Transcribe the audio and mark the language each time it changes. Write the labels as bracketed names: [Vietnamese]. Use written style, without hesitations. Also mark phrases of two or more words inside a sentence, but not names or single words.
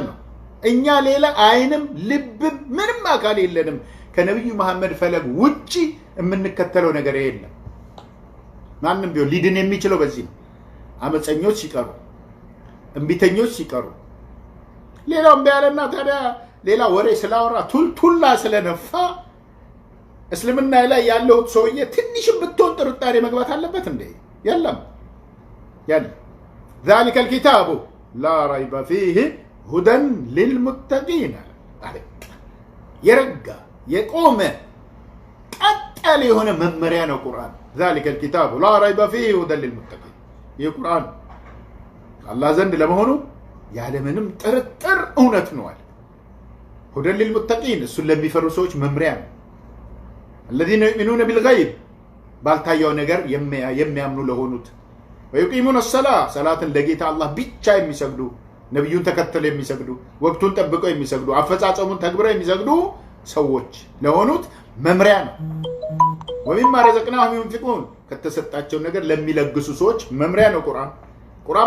[Amharic] ነው። እኛ ሌላ አይንም ልብም ምንም አካል የለንም። ከነብዩ መሐመድ ፈለግ ውጪ የምንከተለው ነገር የለም። ማንም ቢሆን ሊድን የሚችለው በዚህ ነው። አመፀኞች ሲቀሩ፣ እንቢተኞች ሲቀሩ፣ ሌላውም ቢያለና ታዲያ ሌላ ወሬ ስላወራ ቱልቱላ ስለነፋ እስልምና ላይ ያለው ሰውዬ ትንሽም ብትሆን ጥርጣሬ መግባት አለበት እንዴ? የለም። [Arabic] ذلك الكتاب لا ريب فيه هدى للمتقين [Amharic] የረጋ የቆመ ቀጣል የሆነ መመሪያ ነው ቁርአን። [Arabic] ذلك الكتاب لا ريب فيه هدى للمتقين [Amharic] ይህ ቁርአን አላህ ዘንድ ለመሆኑ ያለምንም ጥርጥር እውነት ነው አለ። [Arabic] هدى للمتقين [Amharic] እሱን ለሚፈሩ ሰዎች መመሪያ ነው። [Arabic] الذين يؤمنون بالغيب [Amharic] ባልታየው ነገር የሚያምኑ ለሆኑት [Arabic] ويقيمون الصلاة [Amharic] ሰላትን ለጌታ አላህ ብቻ የሚሰግዱ፣ ነብዩን ተከተለው የሚሰግዱ፣ ወቅቱን ጠብቀው የሚሰግዱ፣ አፈጻጸሙን ተግብረው የሚሰግዱ ሰዎች ለሆኑት መመሪያ ነው። [Arabic] ومما رزقناهم ينفقون [Amharic] ከተሰጣቸው ነገር ለሚለግሱ ሰዎች መመሪያ ነው ቁርአን